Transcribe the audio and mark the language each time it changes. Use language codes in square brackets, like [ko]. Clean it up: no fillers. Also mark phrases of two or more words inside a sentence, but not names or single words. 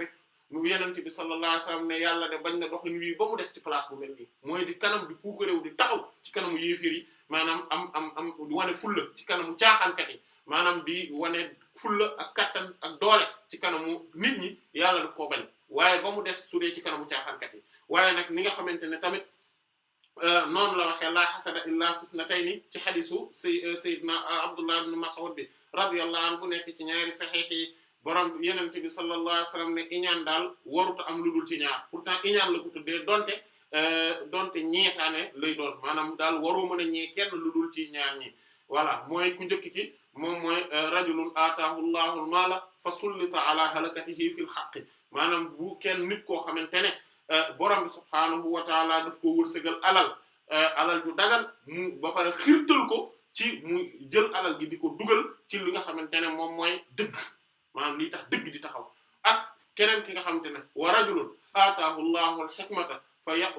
[wo] mu yenente bi [ar] صلى الله عليه وسلم [wo] ne yàlla de bañ na doxin wii ba mu des ci place bu mel nii mooy di kanam di puukaréew di taxaw ci kanamu yéefir yi maanaam am wane fulla ci kanamu caaxaankat yi maanaam di wane fulla ak kattan ak doole ci kanamu nit ñi yàlla daf koo bañ waaye ba mu des su dee ci kanamu caaxaankat yi waaye nag ni nga xamante ne tamit noonu la waxee [ar] لا حسد إلا في اثنتين [wo] ci hadisu sayyidina Abdullah ibn Mas'ud bi [ar] رضي الله عنه [wo] bu nekk ci ñaari sahih yi borom yonent bi [ar] صلى الله عليه وسلم [wo] ne iñaan daal waruta am lu dul ci ñaar pourtant iñaan la ko tuddee donte ñeetaane lay doon maanaam daal waroo mën a ñee kenn lu dul ci ñaar ñi voilà mooy ku njëkk ci moom mooy [ar] رجل آتاه الله المال فسلط على هلكته في الحق [wo] maanaam bu kenn nit koo xamante ne borom bi [ar] سبحانه وتعالى [wo] daf ko wërsëgal alal ju dagan mu ba pare xirtal ko ci mu jël alal gi di ko dugal ci li nga xamante ne moom mooy dëgg maanaam lii tax dëgg di taxaw ak keneen ki nga xamante ne [ar] ورجل آتاه الله الحكمة ف